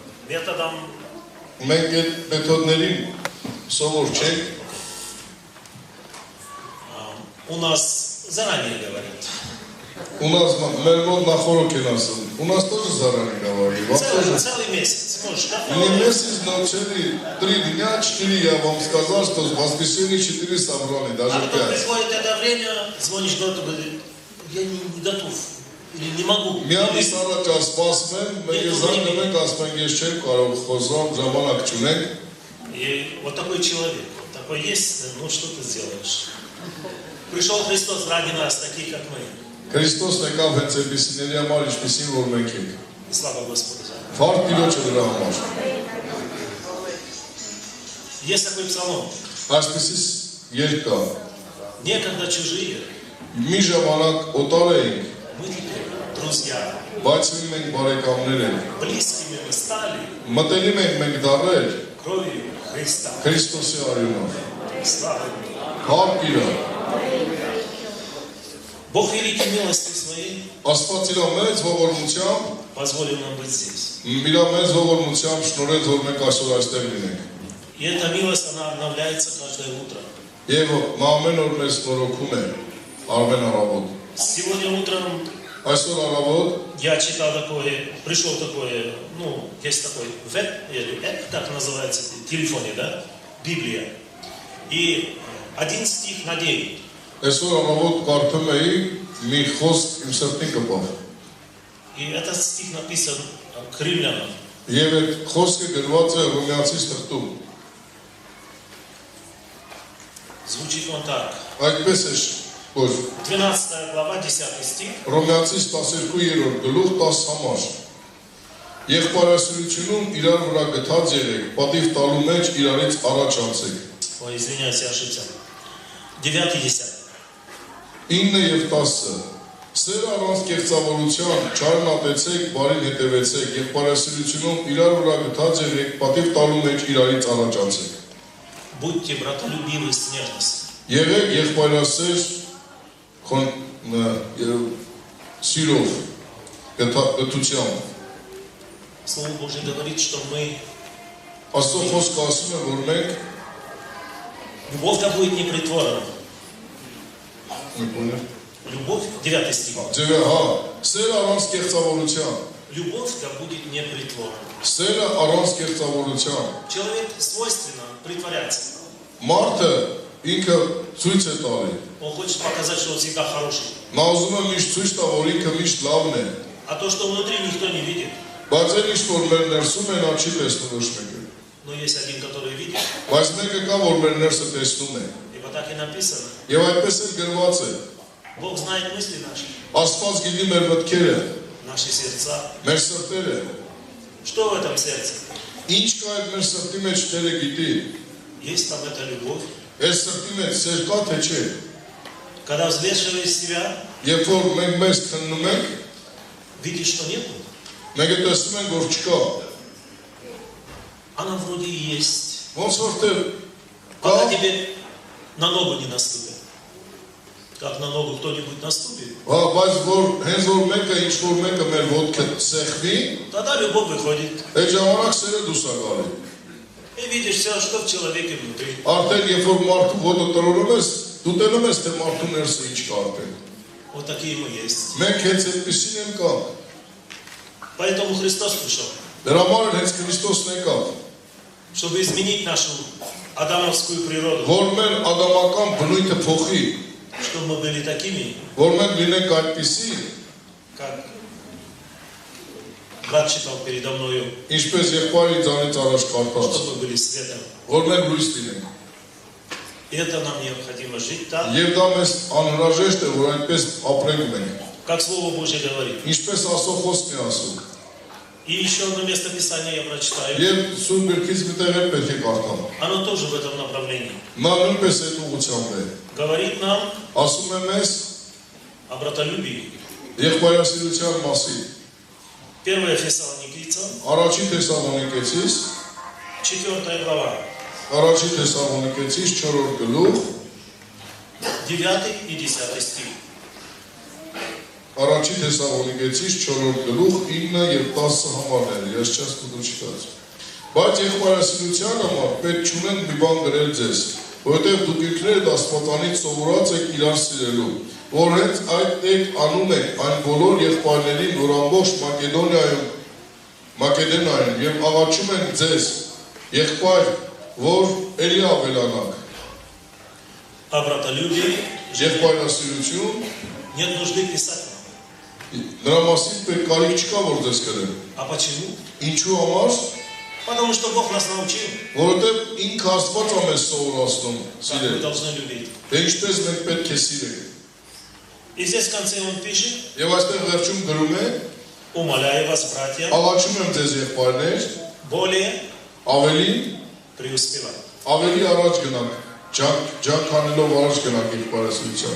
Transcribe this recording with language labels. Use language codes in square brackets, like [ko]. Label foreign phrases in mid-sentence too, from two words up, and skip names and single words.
[ru] методом. [hy] Մենք այդ մեթոդներին սովոր չենք։ [ru] У нас заранее говорят. У нас мод нахорок и нас. У нас тоже заранее говорили. Целый месяц. Не месяц, но 3 дня, 4 я вам сказал, что в воскресенье 4 собрали, даже 5. А потом приходит это время, звонишь куда-то, говорит, я не готов. Или не могу. [hy] Միամիս առաջ ասպասում են, մենք զանգում ենք, ասում ենք, ես չեմ կարող խոսամ, ժամանակ չունենք։ [ru] И вот такой человек, такой есть, ну что ты сделаешь? Пришел Христос ради нас, таких как мы. [hy] Քրիստոսն եկավ հենց այդպիսիների համար, ինչպիսին որ մենք ենք։ [ru] Слава Господу. [hy] Փառք Տիրոջը դրա համար։ [ru] Есть такой псалом. [hy] Այսպիսի երգ կա։ [ru] Некогда чужие. [hy] Մի ժամանակ օտար էինք, [ru] Мы теперь друзья. [hy] բայց մենք բարեկամներ ենք։ [ru] Близкими мы стали [hy] Մտերիմ ենք մենք դառել [ru] кровью Христа. [hy] Քրիստոսի արյունով։ [ru] Слава Ему. [hy] Փառք Տիրոջ։ [ru] Бог великой милостью своей [hy] Աստված իր մեծ ողորմությամբ, [ru] позволил нам быть здесь. [hy] իր մեծ ողորմությամբ շնորհեց, որ մենք այսօր այստեղ լինենք։ [ru] И эта милость, она обновляется каждое утро. [hy] Եվ ամեն օր մեզ նորոգում է Արմեն առավոտ։ [ru] Сегодня утром [hy] Այսօր առավոտ [ru] я читал такое, пришло такое, ну, есть такой веб, или как называется, в телефоне, да, Библия. И один стих на день. [hy] Այսօր առավոտ կարդում էի մի խոսք իմ սրտին կպավ։ [ru] И этот стих написан к римлянам. [hy] Եվ այդ խոսքը գրված է Հռոմեացի սրտում։ [ru] Звучит он так. [hy] Այդպես է որ [ru] 12 глава, 10 стих. [hy] Հռոմեացի 12-րդ գլուխ 10 համար։ Եղբայրասիրությունում իրար վրա գթած եղեք, պատիվ տալու մեջ իրարից առաջ անցեք։ [ru] Ой, извиняюсь, я ошибся. 9-10. [hy] 9 եւ 10-ը Սեր առանց կեղծավորության չարնատեցեք, բարին հետևեցեք, եղբայրասիրությունում իրար վրա գթած եղեք, պատիվ տալու մեջ իրարից առաջ անցեք։ [ru] Будьте братолюбивы с нежностью. [hy] Եղեք եղբայրասեր սիրով, գթությամբ։ [ru] Слово Божье говорит, что мы [hy] Աստծո խոսքը ասում է, որ մենք [ru] любовь-то будет непритворна. [hy] Նկունը [ru] Любовь, 9 стих. [hy] Ձևը, հա, սերը առանց կեղծավորության։ [ru] Любовь-то будет непритворна. [hy] Սերը առանց կեղծավորության։ [ru] Человек свойственно притворяться. [hy] Մարդը ինքը ցույց է տալի։ [ru] Он хочет показать, что он всегда хороший. [hy] Նա ուզում է միշտ ցույց տա, որ ինքը միշտ լավն է։ [ru] А то, что внутри, никто не видит. [hy] Բայց այն ինչ որ մեր ներսում է, նա չի տեսնում ոչ մեկը։ [ru] Но есть один, который видит. [hy] Բայց մեկը կա, որ մեր ներսը տեսնում է։ [ru] И вот так и написано. [hy] Եվ այդպես էլ գրված է։ [ru] Бог знает мысли наши, [hy] Աստված գիտի մեր մտքերը, [ru] наши сердца. [hy] մեր սրտերը։ [ru] Что в этом сердце? [hy] Ինչ կա այդ մեր սրտի մեջ Տերը գիտի։ [ru] Есть там эта любовь. [hy] Այս սրտի մեջ սեր կա թե չէ։ [ru] Когда взвешиваешь себя, [hy] Երբ որ մենք մեզ քննում ենք, [ru] видишь, что нету. [hy] մենք տեսնում ենք, որ չկա։ [ru] Она вроде и есть. [hy] Ոնց որ թե [ru] Пока [hy] կա, [ru] тебе на ногу не наступит. Как на ногу кто-нибудь наступит, [hy] բայց որ հենց որ մեկը ինչ որ մեկը մեր ոտքը սեղվի, [ru] тогда любовь выходит. [hy] այդ ժամանակ սերը դուրս է գալի։ [ru] И видишь все, что в человеке внутри. [hy] Արդեն երբ որ մարդու ոտը տրորում ես, դու տենում ես թե մարդու ներսը ինչ կա արդեն։ [ru] Вот такие мы есть. [hy] Մենք հենց այդպեսին ենք կա։ [ru] Поэтому Христос пришел, [hy] Դրա համար էլ հենց Քրիստոսն եկավ, [ru] чтобы изменить нашу адамовскую природу, [hy] որ մեր ադամական բնույթը փոխի, [ru] чтобы мы были такими, [hy] որ մենք լինենք այդպիսի, [ru] как брат читал передо мною, [hy] ինչպես եղբայրի ձանից առաջ կարդաց, [ru] чтобы мы были светом. [hy] որ մենք լույս լինենք։ [ru] И это нам необходимо жить так, [hy] Եվ դա մեզ անհրաժեշտ է, որ այդպես ապրենք մենք։ [ru] как Слово Божье говорит. [hy] Ինչպես Աստծո խոսքն է ասում։ [ru] И еще одно место Писания я прочитаю. [hy] Եվ Սուրբ Գրքից մի տեղ պետք է կարդամ։ [ru] Оно тоже в этом направлении. [hy] Նա նույնպես այդ ուղղությամբ է։ [ru] Говорит нам [hy] Ասում է մեզ [ru] о братолюбии. [hy] եղբայրասիրության մասին։ [ru] 1 Фессалоникийцам, [hy] Առաջին Թեսաղոնիկեցիս, [ru] 4 глава, [hy] առաջին Թեսաղոնիկեցիս 4-րդ գլուխ, [ru] 9 и 10 стих. [hy] Առաջին Թեսաղոնիկեցիս 4-րդ գլուխ 9 եւ 10 համարներ, ես չես դու չկաց։ Բայց եղբայրասիրության համար պետք չունենք մի բան գրել ձեզ, որովհետև դուք ինքներդ Աստվածանից սովորած եք իրար սիրելու, որ հենց այդ եք անում եք այն բոլոր եղբայրներին, որ ամբողջ Մակեդոնիայում եւ աղաչում ենք ձեզ, եղբայր, որ ելի ավելանաք։ [ru] Обратолюбие, [hy] Եղբայրասիրություն, [ru] нет нужды писать. [hy] նրա մասին պետք կարիք չկա, որ ձեզ գրեմ։ [ru] А почему? [hy] Ինչու համար, [ru] Потому что Бог нас научил, [hy] որովհետև ինքը Աստված է մեզ սովորացնում [ru] как мы [hy] սիրել, [ru] должны любить. [hy] թե ինչպես մենք պետք է սիրենք։ [ru] И здесь в конце он пишет: [hy] Եվ այստեղ վերջում գրում է. [ru] умоляю вас, братья, [hy] Աղաչում եմ ձեզ եղբայրներ, [ru] более [hy] ավելի [ru] преуспевать. [hy] ավելի առաջ գնանք, ջանք անելով առաջ գնանք եղբայրասիրության։